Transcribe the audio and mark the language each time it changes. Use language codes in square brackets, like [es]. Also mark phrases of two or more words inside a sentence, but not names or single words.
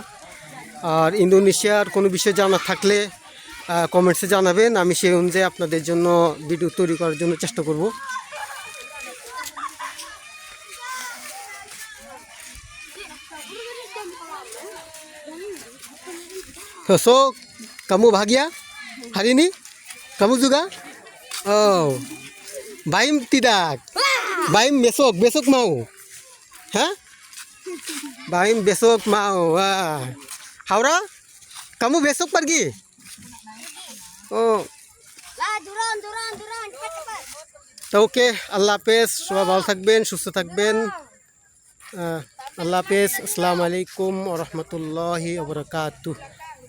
[bn] আর ইন্দোনেশিয়ার কোনো বিষয় জানা থাকলে কমেন্টসে জানাবেন, আমি সেই অনুযায়ী আপনাদের জন্য ভিডিও তৈরি করার জন্য চেষ্টা করব। So, [id] kamu bahagia hari ini? Kamu juga? Oh, Baim tidak. Baim besok mau. Hah? Baim besok mau. Wah. Haura? Kamu besok pergi? Oh. Lah, duran, cepat. [bn] তো ওকে, [ar] الله حافظ, [bn] সবাই ভালো থাকবেন, সুস্থ থাকবেন। [ar] الله حافظ, السلام عليكم ورحمة الله وبركاته.